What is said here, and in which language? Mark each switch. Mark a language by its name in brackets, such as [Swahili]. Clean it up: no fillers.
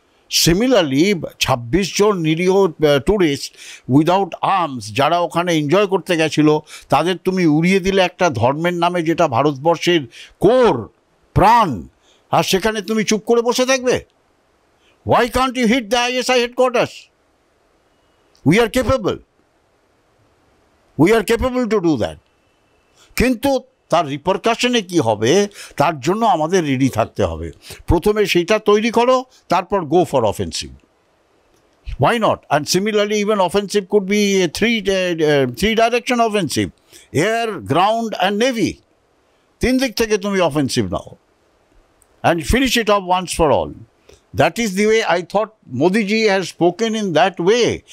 [Bangla] Similarly 26 জন নিরীহ tourist [English] without arms [Bangla] যারা ওখানে এনজয় করতে গেছিলো, তাদের তুমি উড়িয়ে দিলে একটা ধর্মের নামে, যেটা ভারতবর্ষের কোর প্রাণ, আর সেখানে তুমি চুপ করে বসে থাকবে? [English] Why can't you hit the ISI headquarters? We are capable to do that. [Bangla] কিন্তু তার রিপারকাশনে কি হবে, তার জন্য আমাদের রেডি থাকতে হবে। প্রথমে সেইটা তৈরি করো, তারপর [English] Go for offensive. Why not? And similarly, even offensive could be a three direction offensive: air, ground and navy. [Bangla] 3 দিক থেকে তুমি offensive now [English] and finish it off once for all. That is the way I thought Modi ji has spoken in that way.